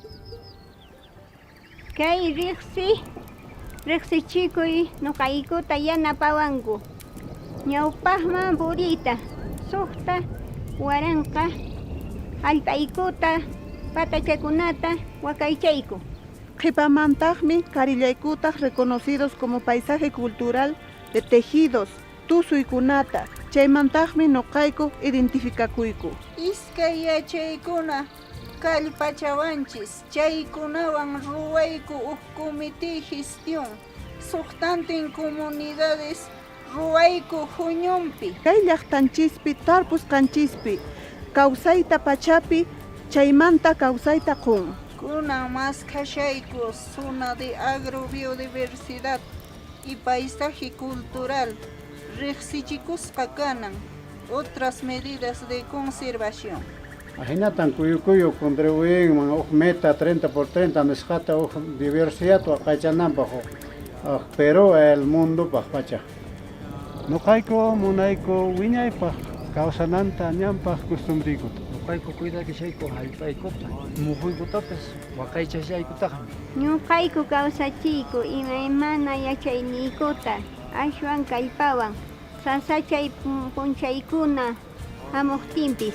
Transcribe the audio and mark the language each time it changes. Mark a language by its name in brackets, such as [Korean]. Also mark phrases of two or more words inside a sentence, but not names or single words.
[Quechua] Kay riqsichikuy nuqaykuta yanapawanku. Ñawpaqman puriyta, suqta, waranqa, allpaykuta, patachakunata wakaychayku. Qhipamantaqmi karillaykutaq [Spanish] reconocidos como paisaje cultural de tejidos, [Quechua] tusuykunata, chaymantaqmi nuqayku identificakuyku. Iskay yachaykuna kallpachawanchis, chaykunawan ruwayku [Spanish] comité gestión, [Quechua] suqtantin comunidades ruwayku huñunpi. Kay llaqtanchispi tarpusqanchispi, kawsayta pachapi, chaymanta kawsayta qun. [Spanish] Kunan más kashayku zona de agrobiodiversidad y paisaje cultural, [Quechua] riqsichikusqa kanan, [Spanish] otras medidas de conservación. [Quechua] Ahinatan kuyukuyu contribuyen meta 30x30 nisqata diversidad waqaychananpaq Perú [Spanish] el mundo [Quechua] pacha. Nuqayku munayku wiñaypaq kawsananta ñanpaq costumbriykuta. Nuqayku cuidarishayku hallp'aykuta, muhuykutapis waqaychashaykutaqmi. Ñuqayku kawsachiyku imaymana yachayniykuta, ashwan kallpawan, sasachay punchaykuna hamuqtinpis.